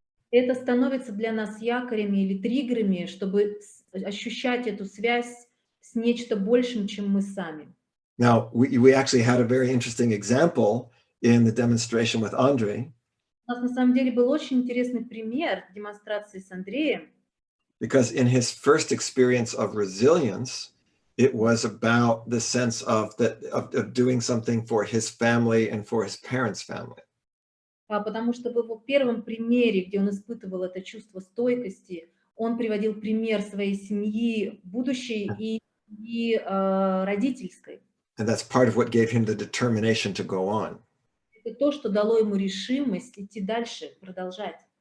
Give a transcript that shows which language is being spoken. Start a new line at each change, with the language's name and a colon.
Russian: Это становится для нас якорями или триггерами, чтобы ощущать эту связь с нечто большим, чем мы сами.
English: Now, we actually had a very interesting example in the demonstration with Andre.
Russian: У нас на самом деле был очень интересный пример демонстрации с Андреем.
English: Because in his first experience of resilience, it was about the sense of doing something for his family and for his parents' family.
Russian: Потому что в его первом примере, где он испытывал это чувство стойкости, он приводил пример своей семьи, будущей и родительской.
English: And that's part of what gave him the determination to go on.
Russian: Это то, что дало ему решимость идти дальше, продолжать.